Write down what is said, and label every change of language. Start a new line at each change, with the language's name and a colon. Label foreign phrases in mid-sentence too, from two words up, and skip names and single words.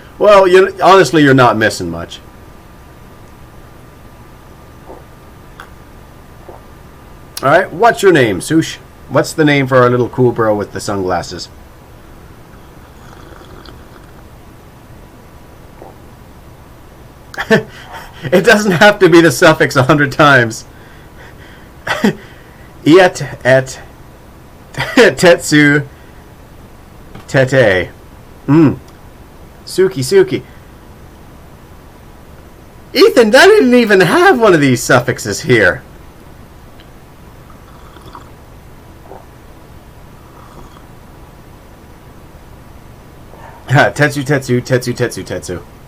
English: Well, honestly, you're not missing much. All right, what's your name, Sush? What's the name for our little cool bro with the sunglasses? It doesn't have to be the suffix 100 times. Iet et tetsu tete. Suki. Ethan, I didn't even have one of these suffixes here. Tetsu.